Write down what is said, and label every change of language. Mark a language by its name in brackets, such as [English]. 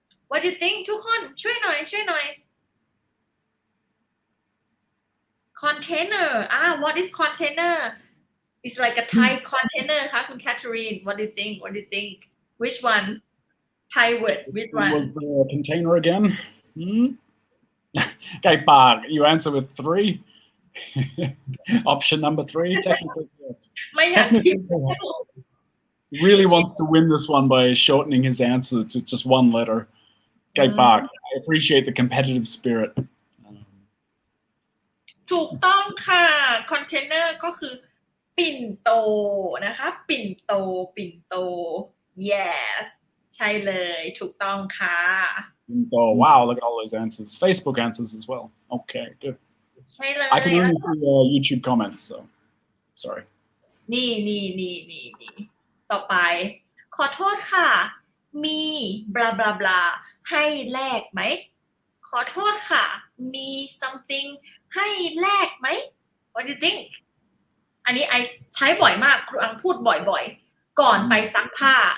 [English] what do you think [Thai] ทุกคนช่วยหน่อย [English] container what is container it's like a Thai container ค่ะคุณ Catherine what do you think which one Thai word which one What was the container again? Okay, Bart, you answer with 3. Option number 3, technically correct. Technically correct. He really wants to win this one by shortening his answer to just one letter. Okay, Bart, I appreciate the competitive spirit. [Thai] ถูกต้องค่ะ container ก็คือปิ่นโตนะคะปิ่นโต yes ใช่เลยถูกต้องค่ะ [English] Oh, wow, look at all those answers. Facebook answers as well. Okay, good. [Thai] ใช่เลย [English] I can only see YouTube comments, so sorry. [Thai] นี่ต่อไปขอโทษค่ะมี blah blah blah ให้แลกไหมขอโทษค่ะมี something ให้แลกไหม [English] What do you think [Thai] อันนี้ไอใช้บ่อยมากครูอังพูดบ่อยๆก่อนไปซักผ้า